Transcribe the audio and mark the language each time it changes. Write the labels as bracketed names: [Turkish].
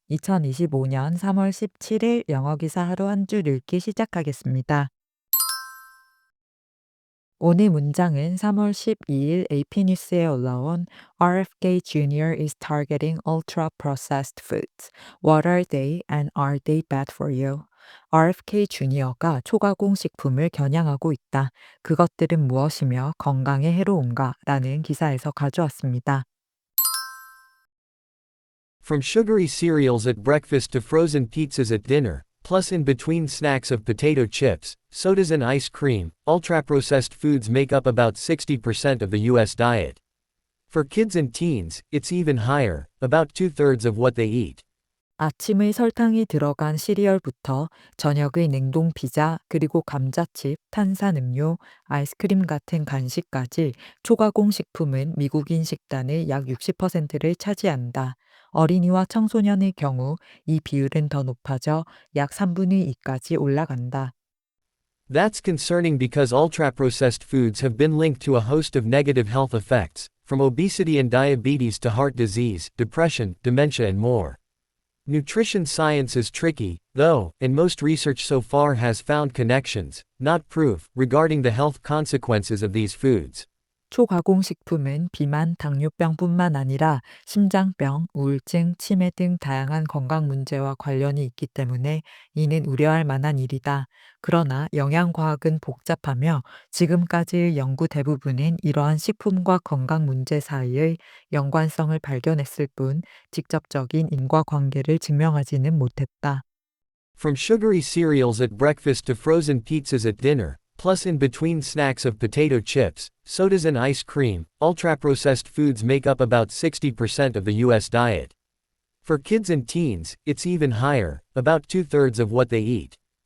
[Korean] 2025년 3월 17일 영어 기사 하루 한 줄 읽기 시작하겠습니다. 오늘 문장은 3월 12일 AP 뉴스에 올라온 [English] RFK Jr. is targeting ultra processed foods. What are they and are they bad for you? [Korean] RFK 주니어가 초가공 식품을 겨냥하고 있다. 그것들은 무엇이며 건강에 해로운가? 라는 기사에서 가져왔습니다. [English] From sugary cereals at breakfast to frozen pizzas at dinner, plus in between snacks of potato chips, sodas and ice cream, ultra-processed foods make up about 60% of the US diet. For kids and teens, it's even higher, about two-thirds of what they eat. [Korean] 아침의 설탕이 들어간 시리얼부터 저녁의 냉동 피자, 그리고 감자칩, 탄산음료, 아이스크림 같은 간식까지 초가공 식품은 미국인 식단의 약 60%를 차지한다. 어린이와 청소년의 경우 이 비율은 더 높아져 약 3분의 2까지 올라간다. [English] That's concerning because ultra-processed foods have been linked to a host of negative health effects, from obesity and diabetes to heart disease, depression, dementia and more. Nutrition science is tricky, though, and most research so far has found connections, not proof, regarding the health consequences of these foods. [Korean] 초가공식품은 비만, 당뇨병뿐만 아니라 심장병, 우울증, 치매 등 다양한 건강 문제와 관련이 있기 때문에 이는 우려할 만한 일이다. 그러나 영양과학은 복잡하며 지금까지의 연구 대부분은 이러한 식품과 건강 문제 사이의 연관성을 발견했을 뿐 직접적인 인과관계를 증명하지는 못했다. [English] From sugary cereals at breakfast to frozen pizzas at dinner, plus in between snacks of potato chips, sodas and ice cream, ultra-processed foods make up about 60% of the US diet. For kids and teens, it's even higher, about two-thirds of what they eat.